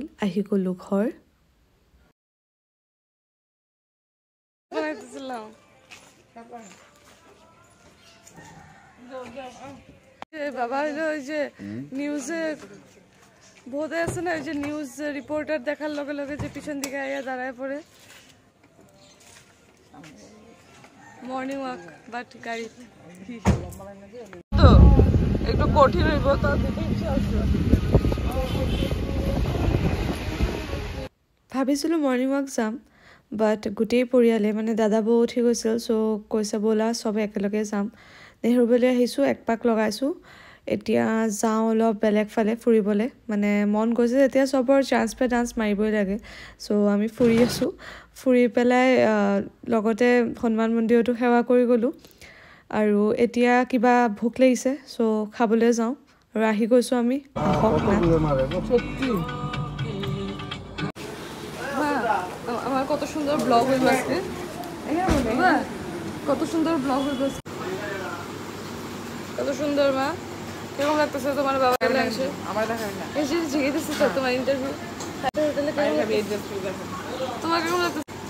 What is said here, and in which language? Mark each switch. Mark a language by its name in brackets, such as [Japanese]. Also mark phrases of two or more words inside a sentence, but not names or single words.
[Assamese] আহি গ'লোঁ ঘৰ। [Bangla] বাবা হলো ওই যে নিউজে বোধ আছে না, ওই যে নিউজ রিপোর্টার দেখার লগে লগে যে পিছন দিকে আইয়া দাঁড়ায় পড়ে। [English] morning walk [Assamese] বাট [Bangla] গাড়ি তো একটু কঠিন হইব, [Assamese] তো ভাবিছিলোঁ [English] morning walk [Assamese] যাম, বাট গোটেই পৰিয়ালে মানে দাদা বৌ উঠি গৈছিল, চ' কৈছে ব'লা চবে একেলগে যাম। নেহৰুবালি আহিছোঁ, এক পাক লগাইছোঁ, এতিয়া যাওঁ অলপ বেলেগ ফালে ফুৰিবলৈ। মানে মন গৈছে যেতিয়া চবৰ চান্স পাই ডান্স মাৰিবই লাগে। চ' আমি ফুৰি আছোঁ, ফুৰি পেলাই লগতে হনুমান মন্দিৰতো সেৱা কৰি গ'লোঁ। আৰু এতিয়া কিবা ভোক লাগিছে, চ' খাবলৈ যাওঁ। আৰু আহি গৈছোঁ আমি। [Bangla] আমার কত সুন্দর ব্লগ হইব আজকে, কত সুন্দর ব্লগ হইব, কত সুন্দর। মা কেমন লাগতেছে তোমার বাবা এসে? আমার দেখা না এসে জিজ্ঞেস তো তোমার ইন্টারভিউ, তোমার কেমন লাগতেছে?